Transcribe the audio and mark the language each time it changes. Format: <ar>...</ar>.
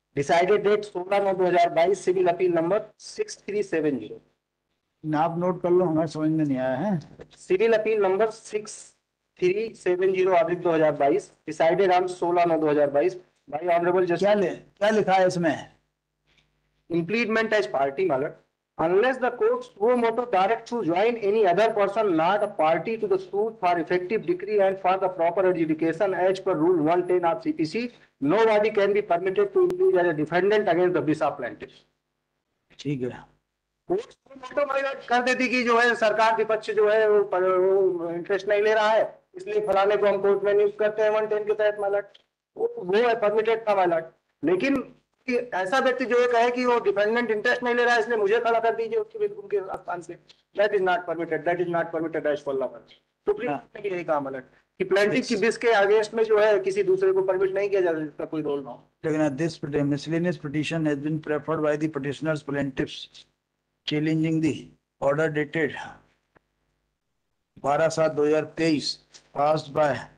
<en>Decided date 16/9/2022, civil appeal number 6370।</en> <hi>आप note कर लो, हमें समझ में नहीं आया है।</hi> <en>Civil appeal number 6370/2022, decided on 16/9/2022 by honourable justice.</en> <hi>क्या लिखा है इसमें?</hi> <en>Impleadment as party, my lord, unless the court suo motu direct to join any other person not a party to the suit for effective decree and for the proper adjudication as per rule 110 of CPC, nobody can be permitted to include as a defendant against the Bishop plaintiffs.</en> <hi>ठीक है। Court suo motu</hi> <en>my lord</en> <hi>कर देती कि जो है सरकार विपक्ष जो है वो इंटरेस्ट नहीं ले रहा है, इसलिए फलाने को हम कोर्ट में नियुक्त करते हैं 110 के तहत, my lord, वो है परमिटेड था my lord। लेकिन कि ऐसा व्यक्ति जो है कहे कि वो डिपेंडेंट इंटरेस्ट नहीं ले रहा है, इसलिए मुझे खड़ा कर दीजिए उनके स्थान पे,</hi> <en>That is not permitted, that is not permitted as per law.</en> <hi>Supreme court ने यही कहा मतलब कि प्लेंटिफ की बिस के अगेंस्ट में जो है किसी दूसरे को परमिट नहीं किया जा सकता, कोई रोल ना हो।</hi> <en>लेकिन this miscellaneous petition has been preferred by the petitioners plaintiffs challenging the order dated 12/7/2023 passed by</en>